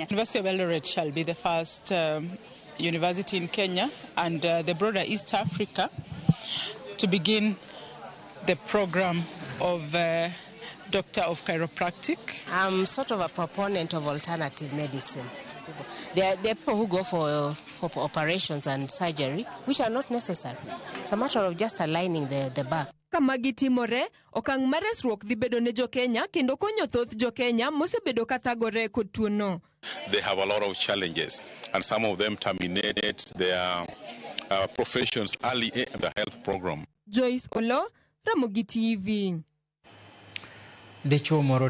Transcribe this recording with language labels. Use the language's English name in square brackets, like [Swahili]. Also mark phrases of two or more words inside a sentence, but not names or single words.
[English] University of Eldoret shall be the first university in Kenya and the broader East Africa to begin the program of Doctor of Chiropractic. I'm sort of a proponent of alternative medicine. There are people who go for operations and surgery, which are not necessary. It's a matter of just aligning the back. [Luo (Kenya and Tanzania)] Kamagi timore, okang' mar resruok dhi bedo ne jo Kenya kendo konyo thoth jo Kenya mosebedo ka thagore kod tuono. [English] They have a lot of challenges, and some of them terminate their professions early in the health program. Joyce Olo, Ramogi TV. [Luo (Kenya and Tanzania)] Dichuo moro